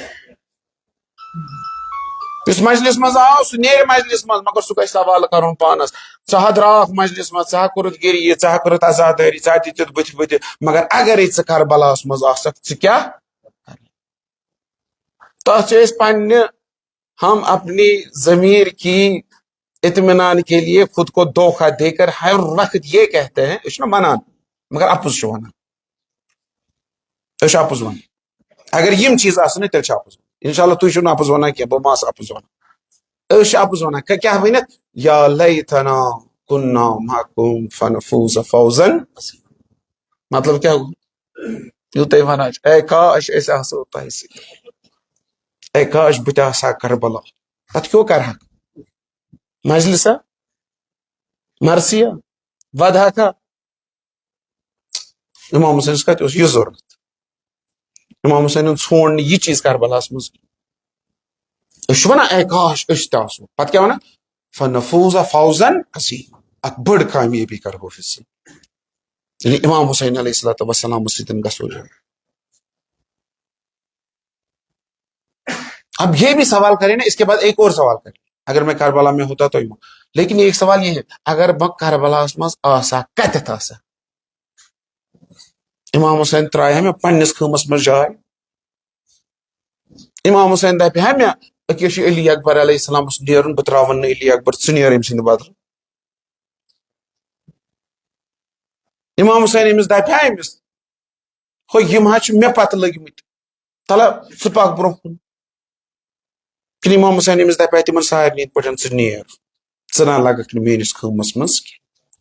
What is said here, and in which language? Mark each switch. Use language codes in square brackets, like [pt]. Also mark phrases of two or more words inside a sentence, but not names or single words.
[ks] یُس مجلس منٛز آو سُہ نیرِ مجلس منٛز مگر سُہ گژھِ سوال کرُن پانس، ژٕ درٛاکھ مجلس منٛز، ژٕ کوٚرُتھ گِریہِ، ژٕ کوٚرُتھ عزادٲری، ژٕ دِتِتھ بٕتھِ بٕتھِ، مگر اگرے ژٕ کربلاہس منٛز آسکھ ژٕ کیٛاہ؟ تتھ چھِ أسۍ پننہِ [ur] ہم اپنی ضمیر کی اطمینان کے لیے خود کو دھوکہ دے کر ہر وقت یہ کہتے ہیں [ks] اس نا ونان مگر اپُز چھُ ونان، أسۍ چھِ اپُز ونان، اگر یم چیز آسن تیٚلہِ چھِ اپُز ونان، انشاءاللہ تُہۍ چھِو نہٕ اپُز ونان کینٛہہ، بہٕ ما آسہٕ اپُز ونان، أسۍ چھِ اپُز ونان کیٛاہ ؤنِتھ؟ [ar] یا لیتنا کُنّا معکم فنفوز فوزا، [ks] مطلب کیٛاہ گوٚو؟ ییٚلہِ تُہۍ ونان چھِ اے کاش أسۍ آسہو تۄہہِ سۭتۍ، اے کاش بہٕ تہِ آسہٕ ہا کربلا، تتھ کیٛاہ کرہکھ؟ مجلسا، مرثیہ، ودھا کا؟ امام حسینس کتہِ اوس یہِ ضروٗرت؟ امام حسینن ژھونڈ نہٕ یہِ چیٖز کربلاہس منٛز، أسۍ چھِ ونان اے کاش أسۍ تہِ آسو، پتہٕ کیٛاہ ونان؟ [ar] فنفوز فوزا عظیما، [ks] اکھ بٔڑ کامیٲبی کرہو حٲصِل، یعنی امام حسین [ar] علیہ الصلوۃ والسلام [ks] سۭتۍ گژھو جو۔ [ur] اب یہ بھی سوال کرے نا، اس کے بعد ایک اور سوال کرے، اگر میں کربلا میں ہوتا تو لیکن ایک سوال یہ ہے [ks] اگر بہ کربلاہس منٛز آسا کتٮ۪تھ آسا؟ امام حسین ترٛایہِ ہا مےٚ پننِس خۭمس منٛز جاے؟ امام حسین دپہِ ہا مےٚ أکیاہ چھُ علی اکبر علیہ السلامس نیرُن بہٕ تراون نہٕ علی اکبر، ژٕ نیر أمۍ سٕنٛدِ بدلہٕ؟ امام حسین أمِس دپہِ ہا أمِس ہو یِم حظ چھِ مےٚ پتہٕ لٔگمٕتۍ تلہ ژٕ پکھ برونٛہہ کُن، کِنہٕ امام حسین أمِس دپہِ ہا تِمن سارنٕے یِتھ پٲٹھۍ ژٕ نیر، ژٕ نہ لگکھ نہٕ میٲنِس خۭمس منٛز کینٛہہ؟